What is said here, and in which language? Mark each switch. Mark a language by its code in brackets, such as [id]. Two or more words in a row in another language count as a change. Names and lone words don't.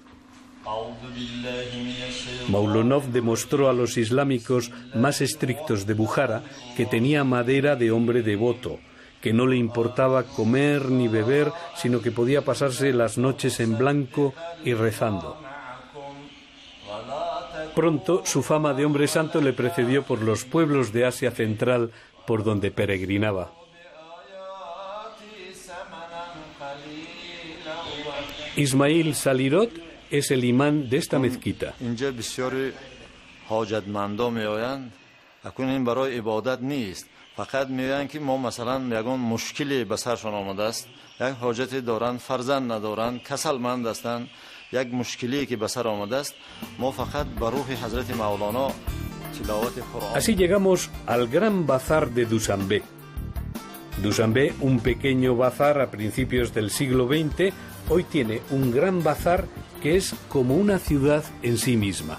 [es] Maulonov demostró a los islámicos más estrictos de Bujara que tenía madera de hombre devoto, que no le importaba comer ni beber, sino que podía pasarse las noches en blanco y rezando. Pronto su fama de hombre santo le precedió por los pueblos de Asia Central por donde peregrinaba. Ismail Salirot es el imán de esta mezquita. [tg] فقط میگن که ما مثلا یگان مشکلی به سرشون آمده است، یک حاجتی دارند، فرزند ندارند، کسلمند هستند، یک مشکلی که به سر آمده است، ما فقط به روح حضرت مولانا تلاوت قرآن. [es] Así llegamos al gran bazar de Dushanbe. Dushanbe, un pequeño bazar a principios del siglo XX, hoy tiene un gran bazar que es como una ciudad en sí misma.